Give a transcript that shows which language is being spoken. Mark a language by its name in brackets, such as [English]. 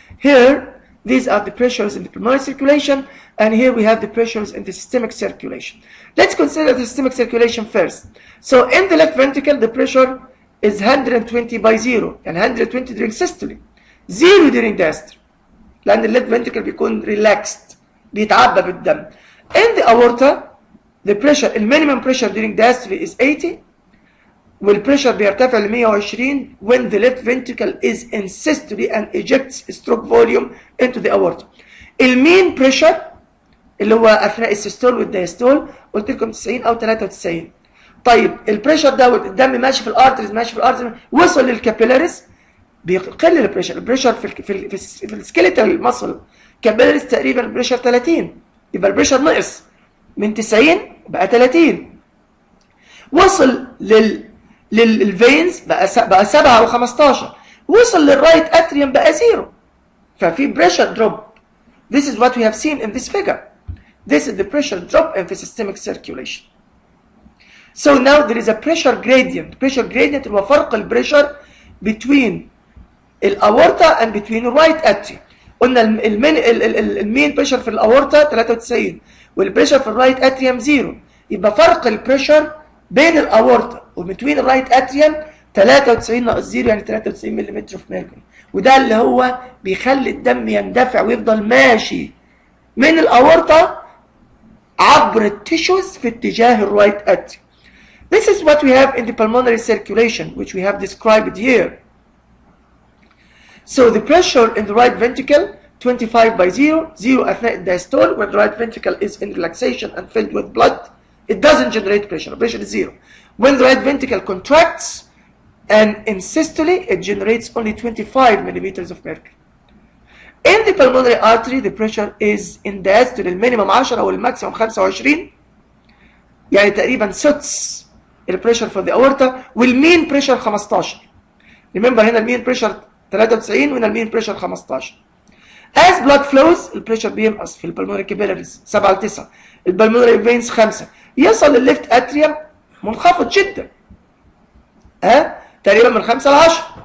[English] Here, these are the pressures in the pulmonary circulation, and here we have the pressures in the systemic circulation. Let's consider the systemic circulation first. So in the left ventricle, the pressure is 120 by 0, and 120 during systole, 0 during diastole. [Arabic] لأن الليفت ventricle بيكون relaxed, بيتعبى بالدم. [English] In the aorta, the pressure, the minimum pressure during diastole is 80, والpressure [Arabic] بيرتفع ل [English] 120 when the left ventricle is in systole and ejects stroke volume into the aorta. [Arabic] المين pressure اللي هو أثناء السيستول والديستول قلت لكم 90 أو 93. طيب البريشر ده الدم ماشي في الارتريز وصل للكابيلاريز بيقل البريشر في السكيليتال ماسل كابيلاريز تقريبا البريشر 30، يبقى البريشر نقص من 90 بقى 30. وصل للفينز بقى 7 و15. وصل للرايت اتريوم بقى 0، ففي بريشر دروب. [English] This is what we have seen in this figure. This is the pressure drop in the systemic circulation. So now there is a pressure gradient. [Arabic] Pressure gradient هو فرق البريشر between الأورطة and between الرايت اتريوم. قلنا المين بريشر في الأورطة 93 والبريشر في الرايت اتريوم 0، يبقى فرق البريشر بين الأورطة وبين الرايت اتريوم 93 ناقص 0 يعني 93 ملم في ميركوري، وده اللي هو بيخلي الدم يندفع ويفضل ماشي من الأورطة عبر التيشوز في اتجاه الرايت اتريوم. [English] This is what we have in the pulmonary circulation, which we have described here. So the pressure in the right ventricle 25 by 0 [Arabic] أثناء الدايستول [English] when the right ventricle is in relaxation and filled with blood. It doesn't generate pressure. Pressure is 0. When the right ventricle contracts and in systole, it generates only 25 millimeters of mercury. In the pulmonary artery, the pressure is in diastole [Arabic] المينيمم 10 والماكسيمم 25. يعني تقريبا سدس البريشر [English] for the aorta، [Arabic] والمين بريشر 15. [English] remember [Arabic] هنا المين بريشر 93 وهنا المين بريشر 15. [English] as blood flows [Arabic] البريشر بينقص في البلمونري كابيلاريز 7 ل 9، البلمونري فينز 5، يصل للليفت اتريوم منخفض جدا تقريبا من 5 ل 10.